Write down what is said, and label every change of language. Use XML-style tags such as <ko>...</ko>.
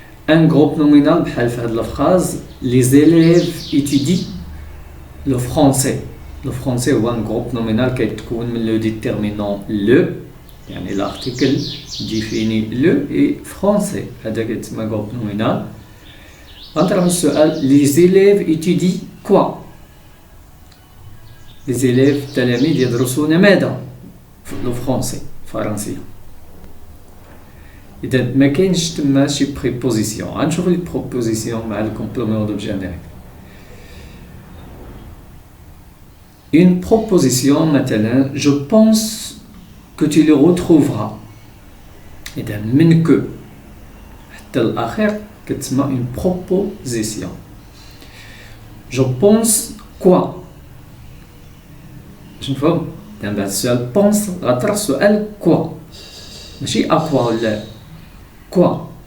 <ar>ان جروب نومينال بحال في هاد الفراز لي زيليف ايتودي لو فرونسي. لو فرونسي هو ان جروب نومينال كيتكون من لو ديتيرمينون لو، يعني</ar> <fr>l'article définit le et français،</fr> <ar>هذا كيتسمى جروب نومينال. غنطرح السؤال</ar> <fr>les élèves étudient quoi. les élèves</fr> <ar>التلاميذ يدرسون ماذا؟ لو فرونسي، فرنسية. إذا ما كاينش تما شي بريبوزيسيون. غنشوفو لي بروبوزيسيون مع الكومبليمون دوبجي انديريكت.</ar> <fr>une proposition</fr> <ar>مثلا</ar> <fr>je pense que tu le retrouveras.</fr> <ar>إذا من que حتى الأخير كتسمى une proposition.</ar> <fr>je pense quoi.</fr> <ar>باش نفهم بعد السؤال بونس غطرح سؤال كوا، ماشي أكوا ولا كوا.</ar>